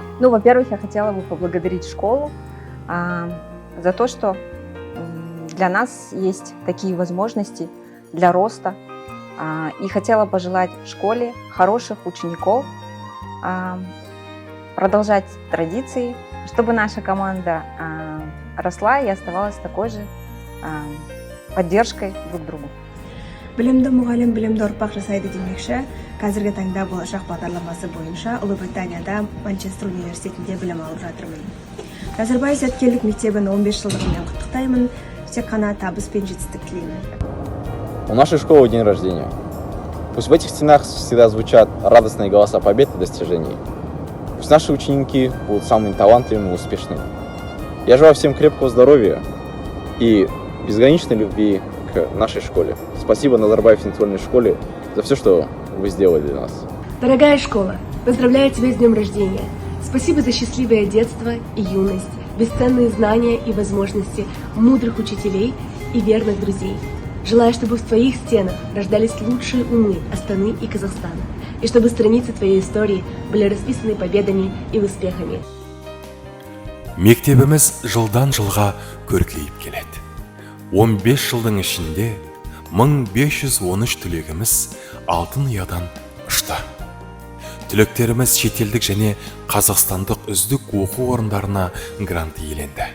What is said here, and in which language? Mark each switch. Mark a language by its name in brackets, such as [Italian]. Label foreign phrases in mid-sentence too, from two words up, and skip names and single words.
[Russian] Ну, во-первых, я хотела бы поблагодарить школу за то, что для нас есть такие возможности для роста. И хотела пожелать школе хороших учеников, продолжать традиции, чтобы наша команда росла и оставалась такой же поддержкой друг другу. [Kazakh] Білімді мұғалім білімді ұрпақ жасайды демекші, қазіргі таңда болашақ бағдарламасы бойынша Ұлыбританияда Манчестер университетінде білім алып жатырмын. Назарбаев зияткерлік мектебін 15 жылдығымен құттықтаймын, тек қана табыс пен жетістік тілеймін. [Russian] У нашей школы день рождения. Пусть в этих стенах всегда звучат радостные голоса побед и достижений. Пусть наши ученики будут самыми талантливыми и успешными. Я желаю всем крепкого здоровья и безграничной любви к нашей школе. Спасибо Назарбаев интеллектуальной школе за все, что вы сделали для нас. Дорогая школа, поздравляю тебя с днем рождения. Спасибо за счастливое детство и юность, бесценные знания и возможности, мудрых учителей и верных друзей. Желаю, чтобы в твоих стенах рождались лучшие умы Астаны и Казахстана, и чтобы страницы твоей истории были расписаны победами и успехами. [Kazakh] Мектебіміз жылдан жылға көркейіп келеді. 15 жылдың ішінде 1513 түлегіміз алтын ұядан ұшты. Түлектеріміз шетелдік және қазақстандық үздік оқу орындарына грант иеленді.